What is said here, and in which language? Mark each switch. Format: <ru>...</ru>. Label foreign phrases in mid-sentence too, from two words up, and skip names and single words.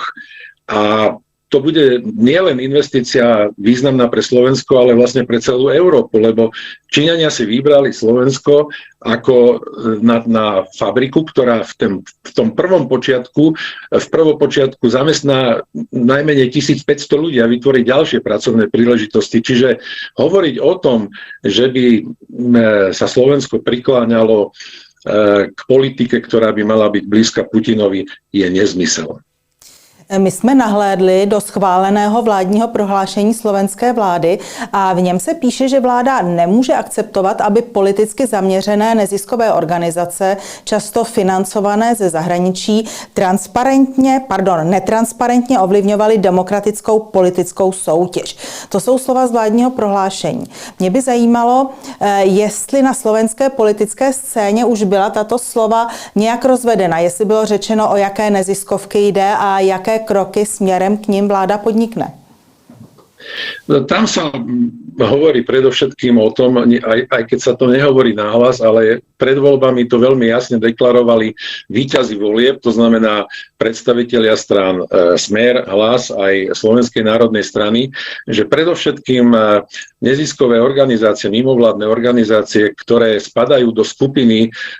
<sk>A to bude nielen investícia významná pre Slovensko, ale vlastne pre celú Európu, lebo Číňania si vybrali Slovensko ako na fabriku, ktorá v tom prvopočiatku zamestná najmenej 1500 ľudí a vytvorí ďalšie pracovné príležitosti. Čiže hovoriť o tom, že by sa Slovensko prikláňalo k politike, ktorá by mala byť blízka Putinovi, je nezmysel.</sk> <cs>My jsme nahlédli do schváleného vládního prohlášení slovenské vlády a v něm se píše, že vláda nemůže akceptovat, aby politicky zaměřené neziskové organizace, často financované ze zahraničí, netransparentně ovlivňovaly demokratickou politickou soutěž. To jsou slova z vládního prohlášení. Mě by zajímalo, jestli na slovenské politické scéně už byla tato slova nějak rozvedena, jestli bylo řečeno, o jaké neziskovky jde a jaké kroky směrem k ním vláda podnikne.</cs> <sk>Tam sa hovorí predovšetkým o tom, aj keď sa to nehovorí nahlas, ale pred voľbami to veľmi jasne deklarovali víťazi volieb, to znamená predstavitelia strán Smer, Hlas aj Slovenskej národnej strany, že predovšetkým neziskové organizácie, mimovládne organizácie, ktoré spadajú do skupiny</sk>